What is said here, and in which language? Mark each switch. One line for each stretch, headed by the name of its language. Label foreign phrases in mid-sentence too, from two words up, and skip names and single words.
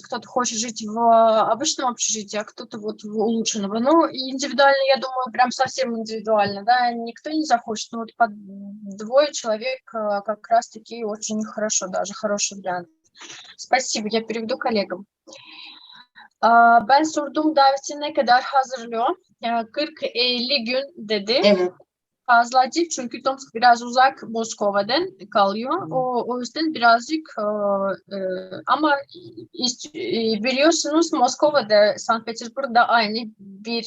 Russian: Кто-то хочет жить в обычном общежитии, а кто-то вот в улучшенном. И индивидуально, я думаю, прям совсем индивидуально, да, никто не захочет. Вот по 2 человек как раз-таки очень хорошо, даже хороший вариант. Spasibo, я переведу коллегам.
Turkish: Ben sordum daveti ne kadar hazırlıyor? 40-50 gün dedi. Evet. Fazla değil çünkü Tomsk biraz uzak Moskova'dan kalıyor. O yüzden birazcık ama biliyorsunuz Moskova'da, Sankt Petersburg'da aynı bir